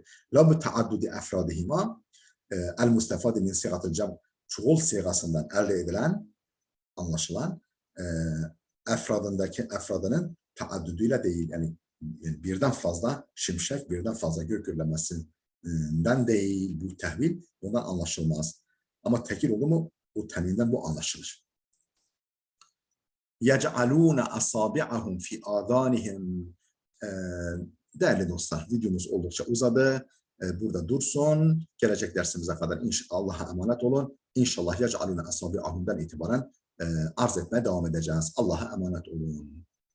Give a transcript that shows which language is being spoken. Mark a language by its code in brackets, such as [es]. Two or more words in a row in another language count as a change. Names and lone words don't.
[ar] لا بتعدد أفرادهما المستفاد من صيغة الجمع, [tr] çoğul sigasından elde edilen, anlaşılan efradının taadduduyla değil, yani birden fazla şimşek, birden fazla gök gürlemesinden değil bu tehvil, bundan anlaşılmaz. Ama tekil olur mu? Bu tenvinden bu anlaşılır. [ar] يَجْعَلُونَ أَصَابِعَهُمْ فِي آذَانِهِمْ. [tr] Değerli dostlar, videomuz oldukça uzadı. Burada dursun. Gelecek dersimize kadar Allah'a emanet olun. İnşallah [ar] يَجْعَلُونَ أَصَابِعَهُمْ'dan [tr] itibaren arz etmeye devam edeceğiz. Allah'a emanet olun.